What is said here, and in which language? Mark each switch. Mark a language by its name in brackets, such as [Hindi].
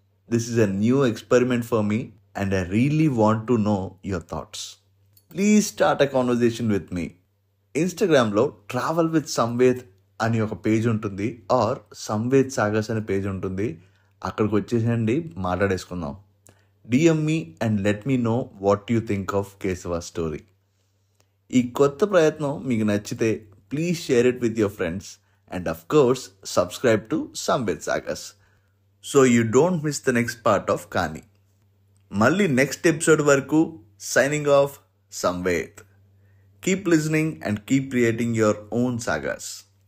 [English] This is a new experiment for me and I really want to know your thoughts. Please start a conversation with me. [Telugu] Instagramలో travel with Samved అని ఒక page ఉంటుంది, are Samved సాగస్ అనే page ఉంటుంది. అక్కడికి వచ్చేసేయండి, మాట్లాడేసుకుందాం. [English] DM me and let me know what you think of Keshava story. [Telugu] ఈ కొత్త ప్రయత్నం మీకు నచ్చితే [English] Please share it with your friends and of course subscribe to Samved sagas so you don't miss the next part of కానీ. మళ్ళీ next episode వరకు signing off Samved. Keep listening and keep creating your own sagas.